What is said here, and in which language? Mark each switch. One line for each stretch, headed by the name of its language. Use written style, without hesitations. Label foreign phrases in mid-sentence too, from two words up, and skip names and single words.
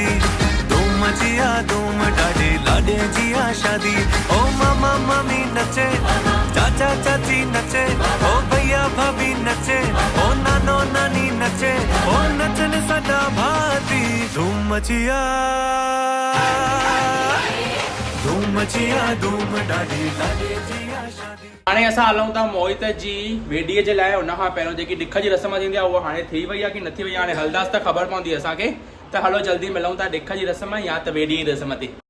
Sindhi: धूम मचिया धूम ॾाढी लाॾे जी आ शादी ओ मामा मामी नचे चाचा चाची नचे ओ भैया भाभी नचे ओ नानो नानी नचे ओ नचन सदा भाती धूम मचिया धूम ॾाढी लाॾे जी आ शादी हाणे असां हलूं था मोहित जी वेडीअ जे लाइ हुन खां पहिरियों जेकी ॾिख जी रस्म थींदी आहे उहा हाणे थी वई आहे की न थी वई आहे हाणे हलंदासीं त ख़बर पवंदी असांखे त हलो जल्दी मिलूं था ॾिख जी रस्म या त वेडी जी रस्म ते